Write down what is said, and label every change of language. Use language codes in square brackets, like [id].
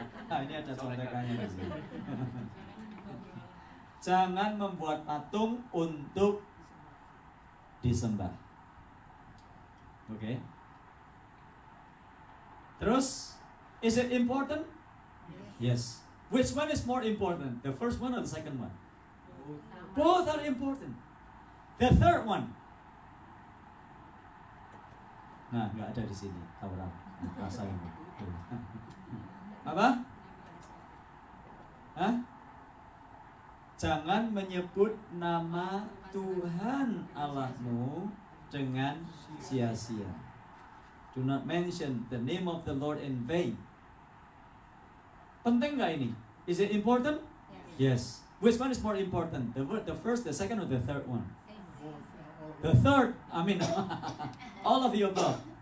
[id] Nah, ini ada contekannya di sini. Jangan membuat patung untuk disembah. Oke. [en] Terus, is it important? Yes. Which one is more important? The first one or the second one? Both are important. The third one. [id] Nah, nggak ada di sini Taurat. Rasa ini. Apa? Hah? Jangan menyebut nama Tuhan Allahmu dengan sia-sia. [en] Do not mention the name of the Lord in vain. [id] Penting nggak ini? [en] Is it important? Yes. Which one is more important? The first, the second, or the third one? The third, I mean, all of the above.